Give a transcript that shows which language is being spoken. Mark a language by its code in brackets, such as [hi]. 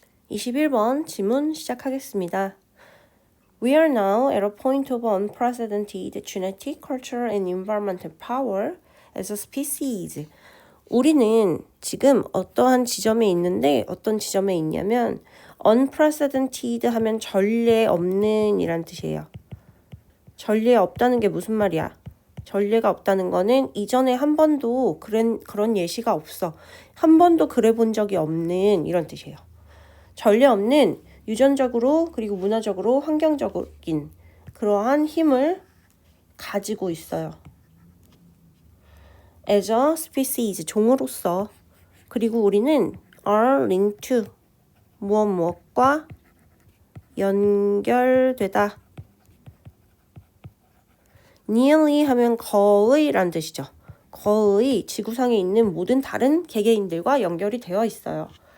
[ko] 21번 지문 시작하겠습니다. [en] We are now at a point of unprecedented genetic, cultural, and environmental power as a species. [ko] 우리는 지금 어떠한 지점에 있는데 어떤 지점에 있냐면 [en] unprecedented [ko] 하면 전례 없는 이란 뜻이에요. 전례 없다는 게 무슨 말이야? 전례가 없다는 거는 이전에 한 번도 그런 예시가 없어. 한 번도 그래 본 적이 없는 이런 뜻이에요. 전례 없는 유전적으로 그리고 문화적으로 환경적인 그러한 힘을 가지고 있어요. As a species, 종으로서. 그리고 우리는 are linked to, 무엇과 연결되다. nearly 하면 거의 란 뜻이죠. 거의 지구상에 있는 모든 다른 개개인들과 연결이 되어 있어요.